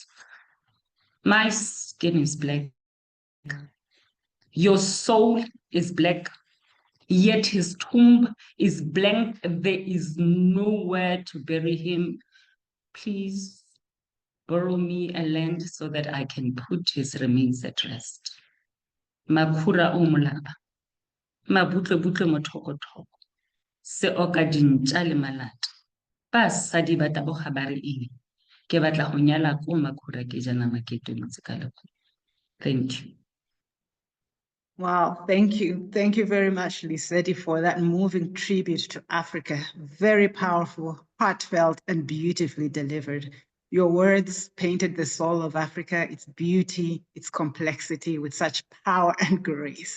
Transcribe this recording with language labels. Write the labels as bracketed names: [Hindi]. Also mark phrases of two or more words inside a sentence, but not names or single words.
[English] My skin is black. Your soul is black. Yet his tomb is blank. There is nowhere to bury him. Please borrow me a land so that I can put his remains at rest. [Tswana] Makura o molaba, mabutle-butle mothoko-thoko, se oka dintja le malata. Basadi ba taboga ba re eng, ke batla go nyala ko Makhura ke ja nama ke tobetse ka lekoko. [English] Thank you. Wow, thank you. Thank you very much, Lisedi, for that moving tribute to Africa. Very powerful, heartfelt, and beautifully delivered. Your words painted the soul of Africa, its beauty, its complexity with such power and grace.